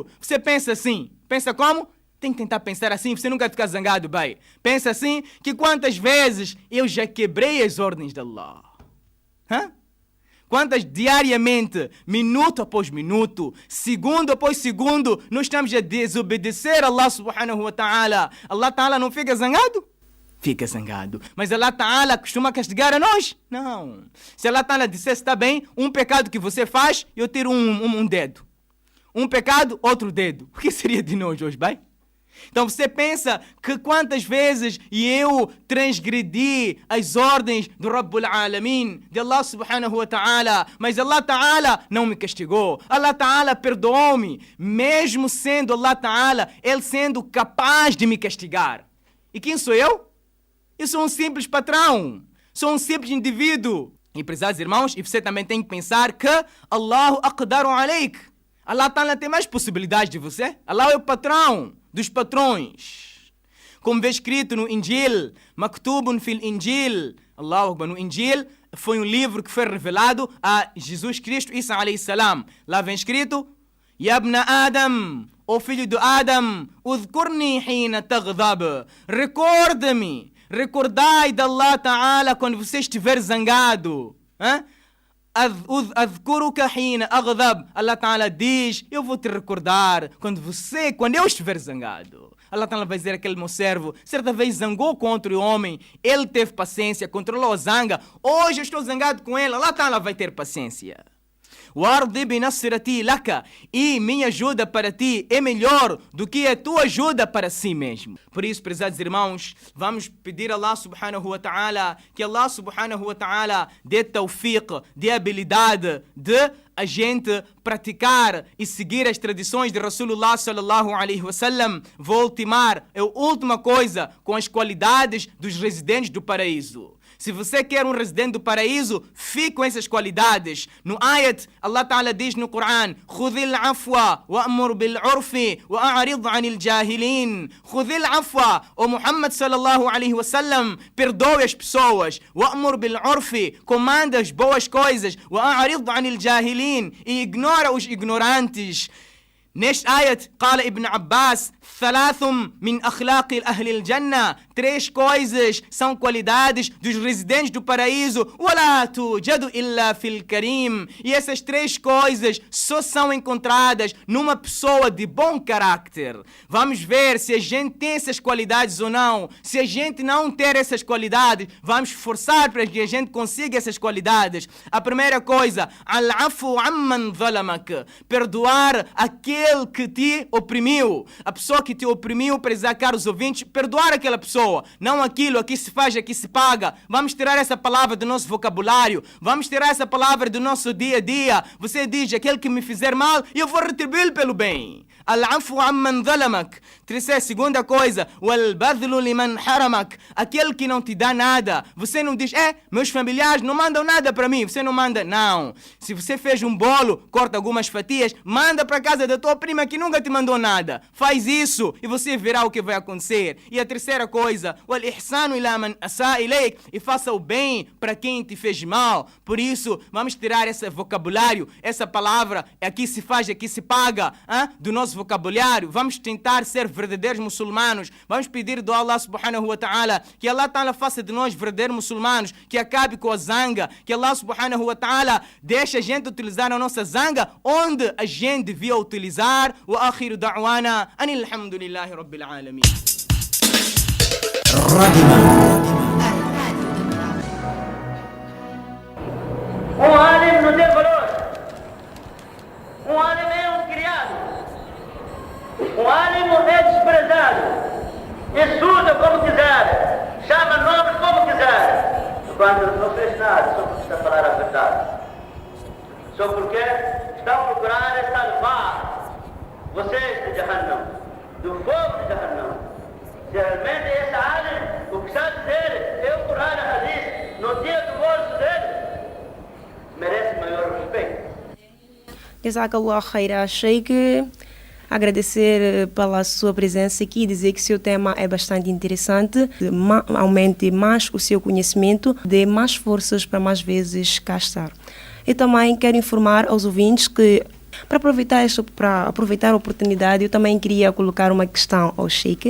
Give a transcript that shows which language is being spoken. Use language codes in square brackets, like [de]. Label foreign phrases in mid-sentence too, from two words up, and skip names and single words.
[pt] Você pensa assim. Pensa como? Tem que tentar pensar assim, você nunca vai ficar zangado, bem. Pensa assim, que quantas vezes eu já quebrei as ordens de Allah? Hã? Quantas diariamente, minuto após minuto, segundo após segundo, nós estamos a desobedecer a Allah [ar] سبحانه وتعالى. [pt] Allah ta'ala não fica zangado? Fica zangado. Mas Allah ta'ala costuma castigar a nós? Não. Se Allah ta'ala dissesse, está bem, um pecado que você faz, eu tiro um dedo. Um pecado, outro dedo. O que seria de nós hoje, bem? Então você pensa que quantas vezes eu transgredi as ordens do [ar] رب العالمين, [pt] de Allah [ar] سبحانه وتعالى, [pt] mas Allah ta'ala não me castigou, Allah ta'ala perdoou-me, mesmo sendo Allah ta'ala, Ele sendo capaz de me castigar. E quem sou eu? Eu sou um simples patrão, sou um simples indivíduo. E prezados irmãos, e você também tem que pensar que [ar] الله أقدر عليك. [pt] Allah ta'ala tem mais possibilidades de você. Allah é o patrão dos patrões. Como vê escrito no Injil, [ar] مكتوب في الإنجيل، الله أكبر, [pt] no Injil foi um livro que foi revelado a Jesus Cristo, [ar] عيسى عليه السلام. [pt] Lá vem escrito, [ar] يا ابن آدم, [pt] o filho de Adam, [ar] اذكرني حين تغضب. [pt] Recorda-me, recordai de Allah Ta'ala quando você estiver zangado. [ar] أذكرك حين أغضب. [pt] Allah Ta'ala diz, eu vou te recordar quando eu estiver zangado. Allah Ta'ala vai dizer aquele meu servo, certa vez zangou contra o homem, ele teve paciência, controlou a zanga, hoje eu estou zangado com ele, Allah Ta'ala vai ter paciência. E minha ajuda para ti é melhor do que a tua ajuda para si mesmo. Por isso, prezados irmãos, vamos pedir a Allah [ar] سبحانه وتعالى [pt] que Allah [ar] سبحانه وتعالى [pt] dê tawfiq, dê habilidade de a gente praticar e seguir as tradições de [ar] رسول الله صلى الله عليه وسلم. [pt] Vou ultimar a última coisa com as qualidades dos residentes do paraíso. Se você quer um residente do paraíso, fique com essas qualidades. No ayat, Allah Ta'ala diz no Coran: [ar] خذ العفو وأمر بالعرف وأعرض عن الجاهلين. خذ العفو، يا محمد صلى الله عليه وسلم, [pt] perdoe as pessoas. [ar] وأمر بالعرف, [pt] comanda as boas coisas. [ar] وأعرض عن الجاهلين, [pt] e ignora os ignorantes. Neste ayat, [ar] قال Ibn Abbas, ثلاث من أخلاق أهل الجنة, [pt] 3 coisas são qualidades dos residentes do paraíso. [ar] ولا توجد إلا في الكريم. [pt] E essas 3 coisas só são encontradas numa pessoa de bom caráter. Vamos ver se a gente tem essas qualidades ou não. Se a gente não ter essas qualidades, vamos forçar para que a gente consiga essas qualidades. A primeira coisa, [ar] العفو عمن ظلمك, [pt] perdoar aquele que te oprimiu. A pessoa que te oprimiu, para caros ouvintes, perdoar aquela pessoa. Não aquilo, aqui se faz, aqui se paga. Vamos tirar essa palavra do nosso vocabulário. Vamos tirar essa palavra do nosso dia a dia. Você diz, aquele que me fizer mal, eu vou retribuir pelo bem. [ar] العفو عمن ظلمك. [pt] Segunda coisa, [ar] والبذل لمن حرمك, [pt] aquele que não te dá nada. Você não diz, meus familiares não mandam nada para mim. Você não manda, não. Se você fez um bolo, corta algumas fatias, manda para casa da tua prima que nunca te mandou nada. Faz isso e você verá o que vai acontecer. E a terceira coisa, [ar] والإحسان إلى من أساء إليك, [pt] e faça o bem para quem te fez mal. Por isso, vamos tirar esse vocabulário, essa palavra, aqui se faz, aqui se paga, do nosso vocabulário. Vamos tentar ser verdadeiros muçulmanos. Vamos pedir do Allah [ar] سبحانه وتعالى [pt] que Allah ta'ala faça de nós verdadeiros muçulmanos, que acabe com a zanga, que Allah [ar] سبحانه وتعالى [pt] deixe a gente utilizar a nossa zanga onde a gente devia utilizar. [ar] وآخر دعوانا أن الحمد لله رب العالمين. [pt] Alim não tem valor. Alim é criado. Alim é desprezado. Estuda como quiser. Chama nomes como quiser. Quando não fez nada, só porque está a falar a verdade. Só porque está a procurar esta levar vocês de Jahannam, do fogo de Jahannam. Se realmente esse alim, o que está a dizer é o Corão e o Hadith, no dia do bolso dele, merece maior respeito. [ar] جزاك الله خيرا، شيخ. [pt] Agradecer pela sua presença aqui e dizer que o seu tema é bastante interessante. Aumente mais o seu conhecimento, dê mais forças para mais vezes cá estar. E também quero informar aos ouvintes que, para aproveitar a oportunidade, eu também queria colocar uma questão ao Sheikh.